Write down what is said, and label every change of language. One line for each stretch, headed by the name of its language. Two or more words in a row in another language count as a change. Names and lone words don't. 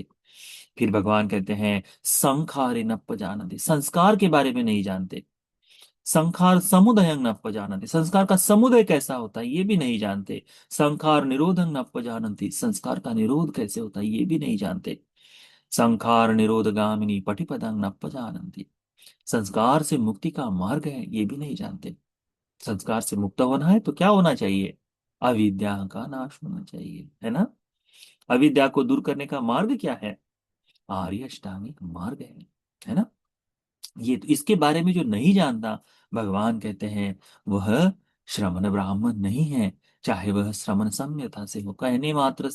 Hindi: फिर भगवान कहते हैं
Pali: संखारे नप्प जानते,
Hindi: संस्कार के बारे में नहीं जानते,
Pali: संखार समुदयं नप्प जानन्ति,
Hindi: संस्कार का समुदय कैसा होता है ये भी नहीं जानते,
Pali: संखार निरोधं नप्प जानन्ति,
Hindi: संस्कार का निरोध कैसे होता है ये भी नहीं जानते,
Pali: संखार निरोध गामिनी पटिपदं नप्प जानन्ति,
Hindi: संस्कार से मुक्ति का मार्ग है ये भी नहीं जानते। संस्कार से मुक्त होना है तो क्या होना चाहिए, अविद्या का नाश होना चाहिए, है ना। अविद्या को दूर करने का मार्ग क्या है, आर्य अष्टांगिक मार्ग है ना। ये तो इसके बारे में जो नहीं जानता, भगवान कहते हैं वह श्रमण ब्राह्मण नहीं है, चाहे वह श्रमण सम्यता से हो, कहने मात्र